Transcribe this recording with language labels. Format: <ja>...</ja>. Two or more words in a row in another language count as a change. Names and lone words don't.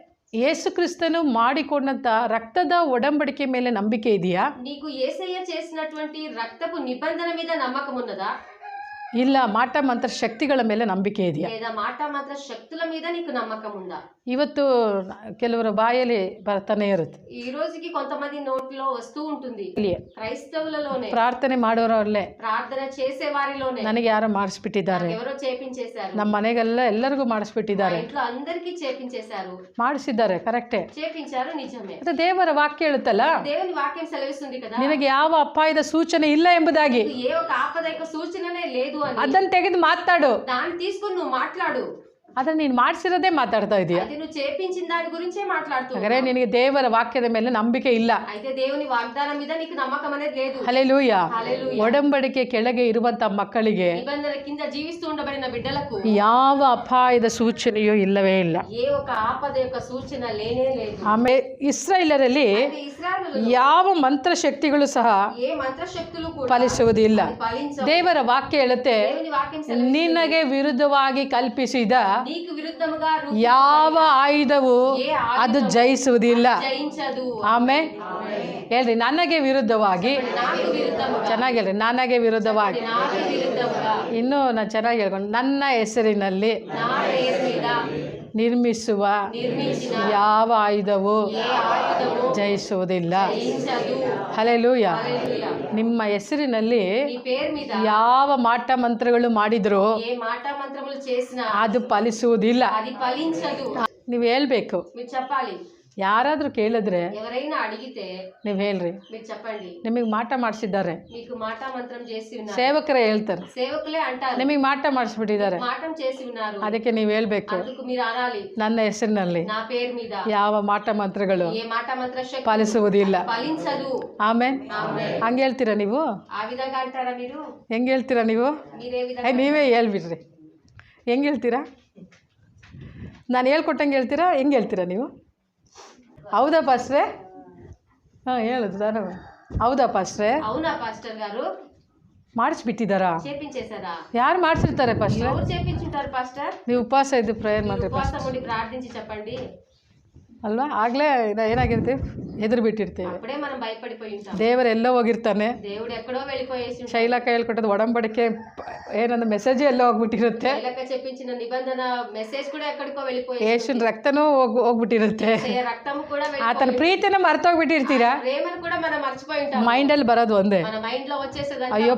<kn>ಯೇಸು ಕ್ರಿಸ್ತನು ಮಾಡಿಕೊಂಡಂತ ರಕ್ತದ ಒಡಂಬಡಿಕೆ ಮೇಲೆ ನಂಬಿಕೆ ಇದೆಯಾ?</kn> <te>నీకు యేసయ్య చేసినటువంటి రక్తపు నిబంధన మీద నమ్మకం ఉన్నదా?</te> <kn>ಇಲ್ಲ ಮಾಟ ಮಂತ್ರ ಶಕ್ತಿಗಳ ಮೇಲೆ ನಂಬಿಕೆ ಇದೆಯಾ?</kn> <te>లేదా మాట మాత్ర శక్తుల మీద నీకు నమ్మకం ఉందా?</te> <kn>ಇವತ್ತು ಕೆಲವರ ಬಾಯಲ್ಲಿ ಬರ್ತಾನೆ ಇರುತ್ತೆ.</kn> <te>ఈ రోజుకి కొంతమంది నోట్లో వస్తూ ఉంటుంది. క్రైస్తవులలోనే</te> <kn>ಪ್ರಾರ್ಥನೆ ಮಾಡೋರಲ್ಲೇ</kn> <te>ప్రార్థన చేసే వారిలోనే</te> <kn>ನನಗೆ ಯಾರೋ ಮಾಡಿಸ್ಬಿಟ್ಟಿದ್ದಾರೆ,</kn> <te>ఎవరో చేపించేశారు,</te> <kn>ನಮ್ಮ ಮನೆಗೆಲ್ಲ ಎಲ್ಲರಿಗೂ ಮಾಡಿಸ್ಬಿಟ್ಟಿದ್ದಾರೆ,</kn> <te>ఇంట్లో అందరికీ చేపించేశారు.</te> <kn>ಮಾಡಿಸಿದ್ದಾರೆ, ಕರೆಕ್ಟೇ.</kn> <te>చేపించారు, నిజమే.</te> <kn>ಮತ್ತೆ ದೇವರ ವಾಕ್ಯ ಹೇಳುತ್ತಲ್ಲ,</kn> <te>దేవుని వాక్యం సెలవిస్తుంది కదా,</te> <kn>ನಿನಗೆ ಯಾವ ಅಪಾಯದ ಸೂಚನೆ ಇಲ್ಲ ಎಂಬುದಾಗಿ.</kn> <te>ఏ ఒక ఆపదైక సూచననే లేదు అని.</te> <kn>ಅದನ್ನು ತೆಗೆದು ಮಾತಾಡು,</kn> <te>దాన్ని తీసుకొని నువ్వు మాట్లాడు.</te> <kn>ಅದನ್ನ ನೀನು ಮಾಡಿಸಿರೋದೇ ಮಾತಾಡ್ತಾ ಇದೀಯ.</kn> <te>అది నువ్వు చేపించిన దాని గురించే మాట్లాడుతూ.</te> <kn>ಹಾಗಾದ್ರೆ ನಿನಗೆ ದೇವರ ವಾಕ್ಯದ ಮೇಲೆ ನಂಬಿಕೆ ಇಲ್ಲ.</kn> <te>అయితే దేవుని వాగ్దానం మీద నీకు నమ్మకం అనేది లేదు.</te> <kn>ಹಲ್ಲೆಲೂಯಾ.</kn> <te>హల్లెలూయా.</te> <kn>ಒಡಂಬಡಿಕೆ ಕೆಳಗೆ ಇರುವಂತ ಮಕ್ಕಳಿಗೆ</kn> <te>నిబంధన కింద జీవిస్తూ ఉండబడిన బిడ్డలకు</te> <kn>ಯಾವ ಅಪಾಯದ ಸೂಚನೆಯೂ ಇಲ್ಲವೇ ಇಲ್ಲ.</kn> <te>ఏ ఒక ఆపద యొక్క సూచన లేనే లేదు.</te> <kn>ಆಮೇಲೆ ಇಸ್ರಾಯೇಲರಲ್ಲಿ</kn> <te>ఇశ్రాయేలులో</te> <kn>ಯಾವ ಮಂತ್ರಶಕ್ತಿಗಳು ಸಹ</kn> <te>ఏ మంత్రశక్తులు కూడా</te> <kn>ಫಲಿಸುವುದಿಲ್ಲ.</kn> <te>ఫలించవు.</te> <kn>ದೇವರ ವಾಕ್ಯ ಹೇಳುತ್ತೆ,</kn> <te>దేవుని వాక్యం సెలవిస్తుంది,</te> <kn>ನಿನಗೆ ವಿರುದ್ಧವಾಗಿ ಕಲ್ಪಿಸಿದ</kn> <te>నీకు విరుద్ధముగా</te> <kn>ಯಾವ ಆಯುಧವು ಅದು ಜಯಿಸುವುದಿಲ್ಲ.</kn> <te>జయించదు.</te> <kn>ಆಮೇಲೆ ಹೇಳ್ರಿ, ನನಗೆ ವಿರುದ್ಧವಾಗಿ.</kn> <te>నాకు విరుద్ధముగా,</te> <kn>ಚೆನ್ನಾಗಿ ಹೇಳ್ರಿ, ನನಗೆ ವಿರುದ್ಧವಾಗಿ.</kn> <te>నాకు విరుద్ధముగా,</te> <kn>ಇನ್ನೂ ನಾನು ಚೆನ್ನಾಗಿ ಹೇಳ್ಕೊಂಡು, ನನ್ನ ಹೆಸರಿನಲ್ಲಿ</kn> <te>నా పేరు మీద</te> <kn>ನಿರ್ಮಿಸುವ</kn> <te>నిర్మించిన</te> <kn>ಯಾವ ಆಯುಧವು</kn> <te>ఏ ఆయుధము</te> <kn>ಜಯಿಸುವುದಿಲ್ಲ.</kn> <te>జయించదు.</te> <kn>ಹಲ್ಲೆಲೂಯಾ.</kn> <te>హల్లెలూయా.</te> <kn>ನಿಮ್ಮ ಹೆಸರಿನಲ್ಲಿ</kn> <te>నీ పేరు మీద</te> <kn>ಯಾವ ಮಾಟ ಮಂತ್ರಗಳು ಮಾಡಿದ್ರು</kn> <te>ఏ మాట మంత్రములు చేసినా</te> <kn>ಅದು ಫಲಿಸುವುದಿಲ್ಲ.</kn> <te>అది ఫలించదు.</te> <kn>ನೀವು ಹೇಳ್ಬೇಕು.</kn> <te>మీరు చెప్పాలి.</te> <kn>ಯಾರಾದ್ರೂ ಕೇಳಿದ್ರೆ</kn> <te>ఎవరైనా అడిగితే</te> <kn>ನೀವು ಹೇಳ್ರಿ,</kn> <te>మీరు చెప్పండి,</te> <kn>ನಿಮಗೆ ಮಾಟ ಮಾಡಿಸಿದ್ದಾರೆ.</kn> <te>మీకు మాట మంత్రం చేసి ఉన్నారు.</te> <kn>ಸೇವಕರೇ ಹೇಳ್ತಾರೆ,</kn> <te>సేవకులే అంటారు,</te> <kn>ನಿಮಗೆ ಮಾಟ ಮಾಡಿಸ್ಬಿಟ್ಟಿದ್ದಾರೆ.</kn> <te>మాటం చేసి ఉన్నారు.</te> <kn>ಅದಕ್ಕೆ ನೀವು ಹೇಳ್ಬೇಕು,</kn> <te>అందుకు మీరు అనాలి,</te> <kn>ನನ್ನ ಹೆಸರಿನಲ್ಲಿ</kn> <te>నా పేరు మీద</te> <kn>ಯಾವ ಮಾಟ ಮಂತ್ರಗಳು</kn> <te>ఏ మాట మంత్ర శక్తి</te> <kn>ಫಲಿಸುವುದಿಲ್ಲ.</kn> <te>ఫలించదు.</te> <kn>ಆಮೇಲೆ</kn> <te>ఆమేన్.</te> <kn>ಹಂಗೆ ಹೇಳ್ತೀರಾ ನೀವು?</kn> <te>ఆ విధంగా అంటారా మీరు?</te> <kn>ಹೆಂಗೆ ಹೇಳ್ತೀರಾ ನೀವು?</kn> <te>మీరే విధంగా</te> <kn>ನೀವೇ ಹೇಳ್ಬಿಡ್ರಿ. ಹೆಂಗೆ ಹೇಳ್ತೀರಾ? ನಾನು ಹೇಳ್ಕೊಟ್ಟಂಗೆ ಹೇಳ್ತೀರಾ? ಹೆಂಗೆ ಹೇಳ್ತೀರಾ ನೀವು? ಹೌದಾ ಪಾಸ್ಟ್ರೆ? ಹಾಂ ಹೇಳುದು ನಾನು. ಹೌದಾ ಪಾಸ್ಟ್ರೆ?</kn> <te>అవునా పాస్టర్ గారు?</te> <kn>ಮಾಡಿಸ್ಬಿಟ್ಟಿದ್ದಾರಾ?</kn> <te>చేపించేశారా?</te> <kn>ಯಾರು ಮಾಡಿಸಿರ್ತಾರೆ ಪಾಸ್ಟ್ರೆ?</kn> <te>ఎవరు చేపించుంటారు పాస్టర్?</te> <kn>ನೀವು ಉಪವಾಸ ಇದ್ದು ಪ್ರೇಯರ್</kn> <te>మీరు</te> <kn>ಮಾಡಿರಿ</kn> <te>ఉపవాసం ఉండి ప్రార్థించి చెప్పండి.</te> <kn>ಅಲ್ವಾ? ಆಗಲೇ ಏನಾಗಿರ್ತೀವಿ, ಹೆದರು ಬಿಟ್ಟಿರ್ತೀವಿ.</kn> <te>అప్పుడే మనం భయపడిపోయి ఉంటాం.</te> <kn>ದೇವರು ಎಲ್ಲೋ ಹೋಗಿರ್ತಾನೆ.</kn> <te>దేవుడు ఎక్కడో వెళ్ళిపోయేసి ఉంటాడు.</te> <kn>ಶೈಲಕ್ಕ ಹೇಳ್ಕೊಟ್ಟದ್ದು ಒಡಂಬಡಿಕೆ ಏನಂದ್ರೆ ಮೆಸೇಜ್ ಎಲ್ಲೋ ಹೋಗ್ಬಿಟ್ಟಿರುತ್ತೆ.</kn> <te>శైలక చెప్పించిన నిబంధన మెసేజ్ కూడా ఎక్కడికో వెళ్ళిపోయేసి</te> <kn>ಯೇಸುವಿನ ರಕ್ತನೂ ಹೋಗ್ಬಿಟ್ಟಿರುತ್ತೆ.</kn> <te>ఉంటుంది. రక్తము కూడా</te> <kn>ಆತನ ಪ್ರೀತಿನ ಮರ್ತೋಗ್ಬಿಟ್ಟಿರ್ತೀರಾ.</kn> <te>ప్రేమను కూడా మనం మర్చిపోయి ఉంటాం.</te> <kn>ಮೈಂಡಲ್ಲಿ ಬರೋದು ಒಂದೇ,</kn> <te>మన మైండ్ లో వచ్చేసేదంటే</te> <kn>ಅಯ್ಯೋ</kn>